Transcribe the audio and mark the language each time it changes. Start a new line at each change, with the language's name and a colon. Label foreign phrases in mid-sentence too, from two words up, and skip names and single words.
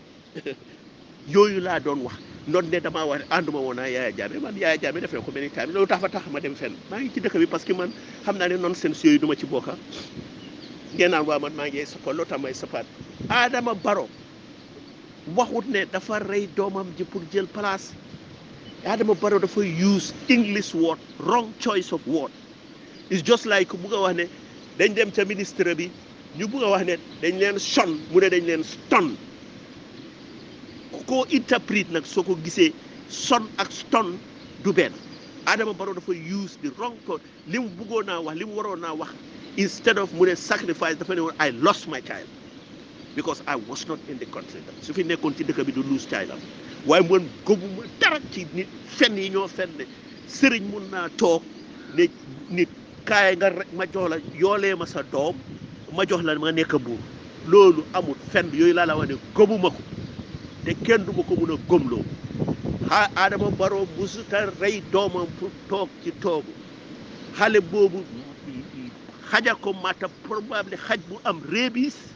Wolof: yooyu laa doon wax noonu ne damaa wax ne ànduma woon a Yaya Jammeh man Yaya Jammeh def na ko benn time loolu tax ma dem fenn maa ngi ci dëkk bi parce que man xam naa ne nonsense yooyu du ma ci bokka ngeen naan waa man maa ngi support loo tax may support Adama Barrow waxut ne dafa rey doomam ji pour jël place Adama Barrow dafa
English: use English word wrong choice of word it's just like
Wolof: bugg a wax ne dañ dem ca ministre bi ñu bugg a wax ne dañ leen son mu ne dañ leen stone ku ko interprète nag soo ko gisee son ak stone du benn Adama Barrow dafa
English: use the wrong word
Wolof: li mu buggoon naa wax li mu waroon naa wax instead of mu ne sacrifice dafa ne woon
English: I lost my child because I was not in the country
Wolof: su fi nekkoon ci dëkk bi du
English: lose child
Wolof: am waaye man gëmuma dara ci nit fenn yi ñoo fenn sëriñ mun naa toog ne nit kaay nga rek ma jox la yoolee ma sa doom ma jox la ma nekk buur loolu amul fenn yooyu laa la wax ne gëmuma ko te kenn du ma ko mun a gëmloo Adama Barrow musuta rey doomam pour toog ci toogu xale boobu xaja ko mata probable xaj bu am réebis